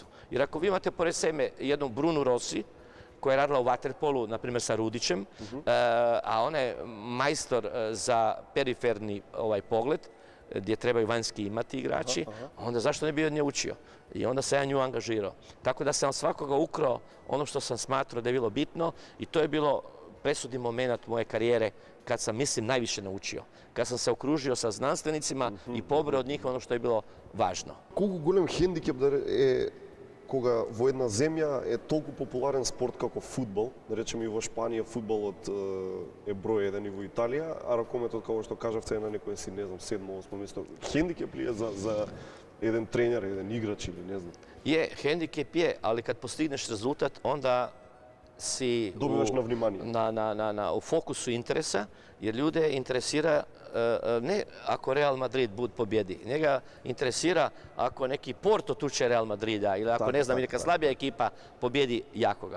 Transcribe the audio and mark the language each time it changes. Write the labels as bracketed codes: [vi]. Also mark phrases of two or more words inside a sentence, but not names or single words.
[hr] Jer ako vi imate pored sebe jednu Brunu Rossi, koja je radila u vaterpolu, na primjer sa Rudićem, a ona je majstor za periferni pogled, gdje trebaju vanjski imati igrači, onda zašto ne bi od nje učio? I onda sam ja nju angažirao. Tako da sam svakoga ukrao ono što sam smatrao da je bilo bitno i to je bilo presudni moment moje karijere kad sam, mislim, najviše naučio. Kad sam se okružio sa znanstvenicima i pobrao od njih ono što je bilo važno. [mk] Колку голем хендикеп е кога во една земја е толку популарен спорт како фудбал, да речеме и во Шпанија фудбалот е број 1 и во Италија, а ракометот, како што кажавте, е на некој си, не знам, 7-8 место. Хендикеп ли е за еден тренер, еден играч или не знам? [hr] Je, hendikep je, ali kad postigneš rezultat, onda si Dobivaš na vнимание. U fokusu interesa, jer ljude interesira ne ako Real Madrid pobjedi, njega interesira ako neki Porto tuče Real Madrida ili ako ne znam, ili neka slabija ekipa pobjedi jakoga.